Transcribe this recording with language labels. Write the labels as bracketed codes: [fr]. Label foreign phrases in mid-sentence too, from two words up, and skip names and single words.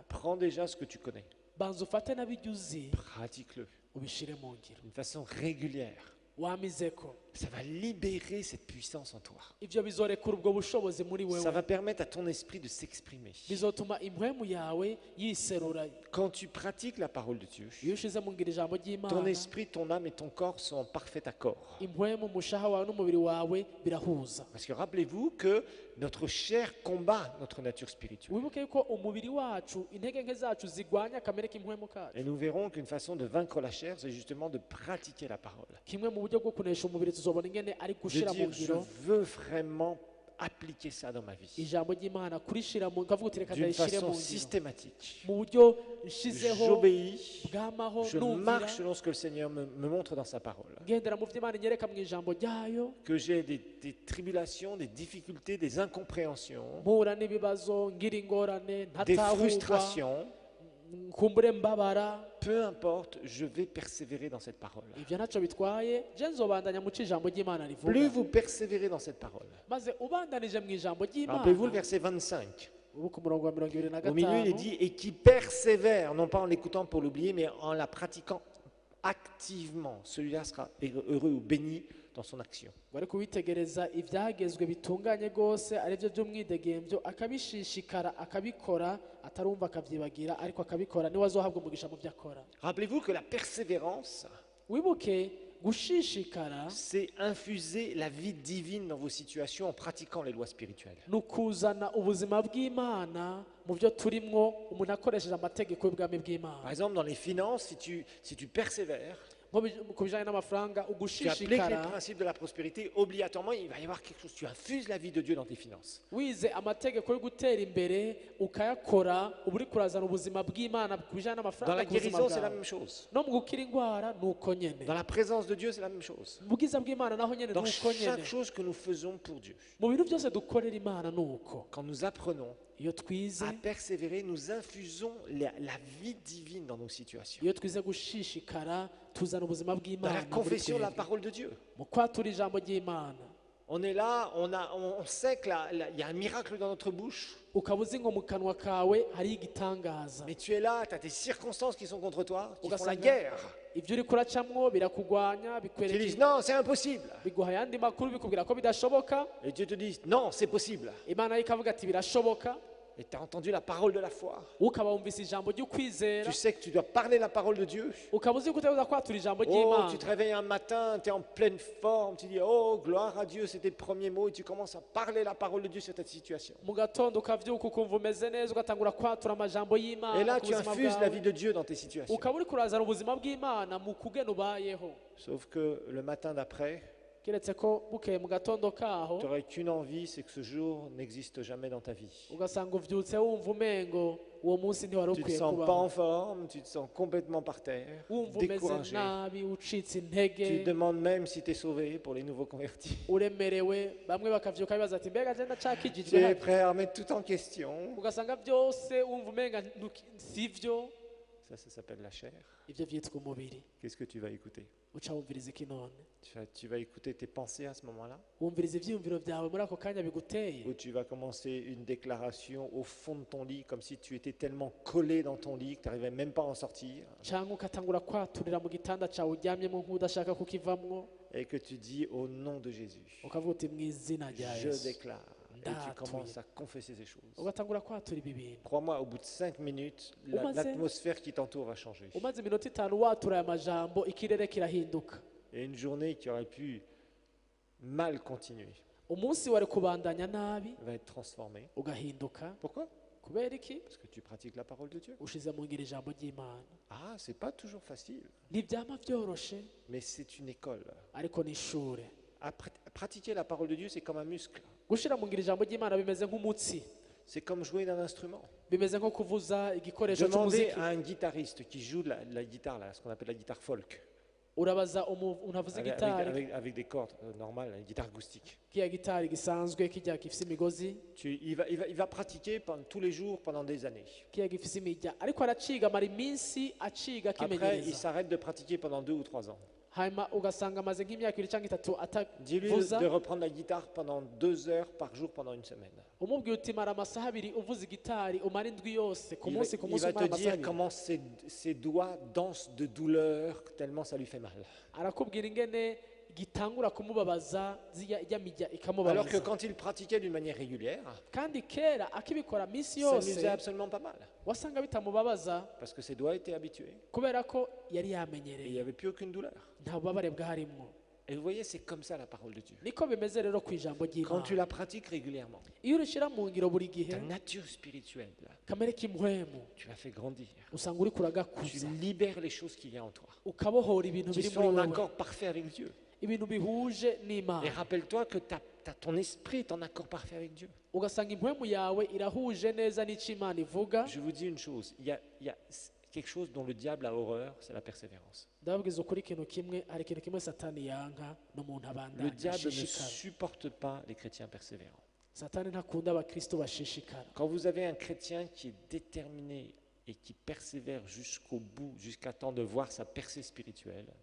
[fr] Prends déjà ce que tu connais. [rn] banza ufate n'abijya uzi [fr] Pratique-le [rn] ubishire mu ngiro [fr] d'une façon régulière. [rn] wamizeko. [fr] Ça va libérer cette puissance en toi. [rn] ivyo bizorekura ubwo bushobozi muri [fr] Ça [rn] wewe. [fr] va permettre à ton esprit de s'exprimer. [rn] bizotuma impwemu yawe yiserura. [fr] Quand tu pratiques la parole de Dieu, [rn] iyo ushize mu ngiro ijambo [fr] ton [rn] ry'Imana [fr] esprit, ton âme et ton corps sont en parfait accord. [rn] impwemu umushaha wawe n'umubiri wawe birahuza. [fr] Parce que rappelez-vous que notre chair combat notre nature spirituelle. [rn] wibuke yuko umubiri wacu intege nke zacu zigwanya kamere k'impwemu kacu. [fr] Et nous verrons qu'une façon de vaincre la chair, c'est justement de pratiquer la parole. [rn] kimwe mu buryo bwo kunesha umubiri tuzobona ingene ari [fr] De [rn] gushira mu [fr] dire, je [rn] ngiro [fr] veux vraiment appliquer ça dans ma vie. [rn] ijambo ry'Imana kurishira mu kavuga uti reka [fr] D'une [rn] ndayishire [fr] façon [rn] mu ngiro [fr] systématique. [rn] mu buryo nshizeho [fr] J'obéis, [rn] bwamaho [fr] je [rn] numvira [fr] marche selon ce que le Seigneur me montre dans sa parole. [rn] ngendera mu vy'Imana inyereka mu ijambo ryayo. [fr] Que j'ai des tribulations, des difficultés, des incompréhensions, [rn] mpura n'ibibazo ngira ingorane [fr] des [rn] ntatahurwa [fr] frustrations, [rn] kumbure mbabara. [fr] peu importe, je vais persévérer dans cette parole. [rn] ivyo ntacyo bitwaye je nzobandanya muco ijambo ry'Imana [fr] Plus [rn] rivuga. [fr] vous persévérez dans cette parole. [rn] maze ubandanije mu ijambo [fr] Rappelez-vous le [rn] ry'Imana [fr] verset 25. [rn] ubu ku murongo wa 25. [fr] Au milieu, il est dit et qui persévère, non pas en l'écoutant pour l'oublier, mais en la pratiquant activement. Celui-là sera heureux ou béni dans son action. [rn] ngo ariko witegereza ibyagezwe bitunganye rwose ari byo by'umwidegembyo akabishishikara akabikora atarumva akabyibagira ariko akabikora niwe azohabwa umugisha mu byo akora. [fr] Rappelez-vous que la persévérance, [rn] wibuke gushishikara [fr] c'est infuser la vie divine dans vos situations en pratiquant les lois spirituelles. [rn] ni ukuzana ubuzima bw'Imana mu byo turimwo umuntu akoresheje amategeko y'ubwami [fr] Par [rn] bw'Imana. [fr] exemple, dans les finances, si tu persévères, [rn] nko ku bijyanye n'amafaranga [fr] tu appliques les [rn] ugushishikara [fr] principes de la prospérité, obligatoirement, il va y avoir quelque chose. Tu infuses la vie de Dieu dans tes finances. [rn] wize amategeko yo gutera imbere ukayakora uba uri kurazana ubuzima bw'Imana ku bijyanye [fr] Dans [rn] n'amafaranga [fr] la [rn] ku buzima [fr] guérison, c'est la [rn] bwawe. [fr] même chose. [rn] no mu gukira indwara ni uko nyene, [fr] Dans la présence de Dieu, c'est la même chose. [rn] mu bwiza bw'Imana naho nyene ni [fr] Dans [rn] uko nyene, [fr] chaque chose que nous faisons pour Dieu, [rn] mu bintu byose dukorera Imana ni uko. [fr] quand nous apprenons [rn] iyo twize [fr] à persévérer, nous infusons la vie divine dans nos situations. [rn] iyo twize gushishikara tuzana ubuzima [fr] Dans [rn] bw'Imana [fr] la [rn] muri [fr] confession de la [rn] twebwe. [fr] parole de Dieu. [rn] mu kwatura ijambo ry'Imana [fr] On est là, on sait qu'il y a un miracle dans notre bouche, [rn] ukaba uzi ngo mu kanwa kawe hariho igitangaza, [fr] mais tu es là, tu as tes circonstances qui sont contre toi, qui font la [rn] Ugasanga- [fr] guerre. [rn] ibyo uri kuracamwo birakugwanya [fr] Tu dis [rn] bikwereka [fr] non, c'est impossible. [rn] biguha ayandi makuru bikubwira ko bidashoboka. [fr] Et Dieu te dit non, c'est possible. [rn] Imana yo ikavuga ati birashoboka, [fr] Et tu as entendu la parole de la foi. [rn] ukaba wumvise ijambo ry'ukwizera, [fr] Tu sais que tu dois parler la parole de Dieu. [rn] ukaba uzi ko utabuza kwatura ijambo [fr] Oh, tu [rn] ry'Imana. [fr] te réveilles un matin, tu es en pleine forme, tu dis oh, gloire à Dieu, c'est tes premiers mots, et tu commences à parler la parole de Dieu sur ta situation. [rn] mu gatondo ukavyuka ukumva umeze neza ugatangura kwatura amajambo [fr] Et [rn] y'Imana [fr] là, [rn] ku [fr] tu [rn] buzima [fr] infuses la [rn] bwawe, [fr] vie de Dieu dans tes situations. [rn] ukaba uri kurazana ubuzima bw'Imana mu kugena ubayeho. [fr] Sauf que le matin d'après, [rn] keretse ko bukeye mu gatondo kaho [fr] tu n'aurais qu'une envie, c'est que ce jour n'existe jamais dans ta vie. [rn] ugasanga uvyutse wumva umengo uwo munsi ntiwari [fr] Tu ne te [rn] ukwiye [fr] sens pas [rn] kubaho, [fr] en forme, tu te sens complètement par terre, [rn] wumva umeze [fr] découragé. [rn] nabi ucitse [fr] Tu [rn] intege, [fr] te demandes même si tu es sauvé pour les nouveaux convertis. [rn] uremerewe. bamwe bakavyuka bibaza ati mbega je [fr] Tu [rn] ndacakijijwe [fr] es [rn] hano?" [fr] prêt à remettre tout en question. [rn] ugasanga byose wumva umenga sivyo. [fr] Ça s'appelle la chair. [rn] Ibyo vyitwa umubiri. [fr] Qu'est-ce que tu vas écouter? [rn] uca wumviriza iki none? [fr] Tu vas écouter tes pensées à ce moment-là? [rn] wumviriza ivyiyumviro vyawe muri ako kanya biguteye, [fr] Ou tu vas commencer une déclaration au fond de ton lit, comme si tu étais tellement collé dans ton lit que tu n'arrivais même pas à en sortir, [rn] canke ukatangura kwaturira mu gitanda cawe uryamyemo nk'udashaka kukivamwo, [fr] et que tu dis au nom de Jésus, [rn] ukavuga uti mu izina rya [fr] je [rn] Yesu, [fr] déclare. Et tu [rn] Ndatuye. [fr] commences à confesser ces choses. [rn] ugatangura kwatura ibi bintu. [fr] Crois-moi, au bout de 5 minutes, [rn] Umaze- [fr] l'atmosphère qui t'entoure va changer. [rn] umaze iminota 5 watura aya majambo ikirere kirahinduka. [fr] Et une journée qui aurait pu mal continuer [rn] umunsi wari kubandanya nabi [fr] va être transformée. [rn] ugahinduka. [fr] Pourquoi? [rn] kubera iki? [fr] Parce que tu pratiques la parole de Dieu. [rn] ushize mu ngiro ijambo ry'Imana. [fr] Ah, c'est pas toujours facile, [rn] ntibyama vyoroshe [fr] mais c'est une école. [rn] ariko ni ishure. [fr] Pratiquer la parole de Dieu, c'est comme un muscle. [rn] gushira mu ngiro ijambo ry'Imana bimeze nk'umutsi, [fr] C'est comme jouer d'un instrument. [rn] bimeze nko kuvuza igikoresho [fr] Demandez [rn] cy'umuziki. [fr] à un guitariste qui joue la guitare, là, ce qu'on appelle la guitare folk, [rn] urabaza umuntu avuza [fr] avec, [rn] gitari, [fr] avec des cordes normales, une guitare acoustique. [rn] kiya gitari gisanzwe kijya gifise imigozi, [fr] Il va pratiquer tous les jours pendant des années. [rn] kiya gifise imirya, ariko araciga amara iminsi aciga [fr] Après, il [rn] akimenyereza, [fr] s'arrête de pratiquer pendant 2 ou 3 ans. [rn] hanyuma ugasanga amaze nk'imyaka 2 cyangwa 3 [fr] Dis-lui [rn] atavuza. [fr] de reprendre la guitare pendant 2 heures par jour pendant une semaine. [rn] umubwiye uti mara amasaha 2 uvuza igitari umara indwi yose ku [fr] Il va, [rn] munsi ku [fr] il [rn] munsi [fr] va [rn] umara [fr] te [rn] amasaha [fr] dire [rn] 2. [fr] comment ses doigts dansent de douleur tellement ça lui fait mal. [rn] arakubwira ingene gitangura kumubabaza ijya mirya [fr] Alors que [rn] ikamubabaza, [fr] quand il pratiquait d'une manière régulière, [rn] kandi kera akibikora minsi [fr] ça ne lui [rn] yose [fr] faisait absolument pas mal. [rn] wasanga bitamubabaza [fr] Parce que ses doigts étaient habitués [rn] kubera ko yari [fr] et il n'y [rn] yamenyereye, [fr] avait plus aucune douleur. [rn] nta bubabare bwarimwo. [fr] Et vous voyez, c'est comme ça la parole de Dieu. [rn] niko bimeze rero ku ijambo [fr] Quand tu [rn] ry'Imana, [fr] la pratiques régulièrement, [rn] iyo urishira mu ngiro buri gihe [fr] ta nature spirituelle, [rn] kamere k'impwemu [fr] tu la fais grandir. [rn] usanga uri [fr] Tu [rn] kuragakuza, [fr] libères les choses qu'il y a en toi. [rn] ukabohora ibintu [fr] Tu [rn] biri [fr] sois [rn] muri [fr] en [rn] wewe, [fr] accord parfait avec Dieu. [rn] ibintu bihuje [fr] Et [rn] n'Imana, [fr] rappelle-toi que ton esprit est en accord parfait avec Dieu. [rn] ugasanga impwemu yawe irahuje neza n'icyo Imana ivuga. [fr] Je vous dis une chose, il y a quelque chose dont le diable a horreur, c'est la persévérance. [rn] ndababwiza ukuri ikintu kimwe, hari ikintu kimwe satani yanka n'umuntu [fr] Le [rn] abandanya [fr] diable ne [rn] ashishikara. [fr] supporte pas les chrétiens persévérants. [rn] satani ntakunda abakristo bashishikara. [fr] Quand vous avez un chrétien qui est déterminé et qui persévère jusqu'au bout, jusqu'à temps de voir sa percée spirituelle,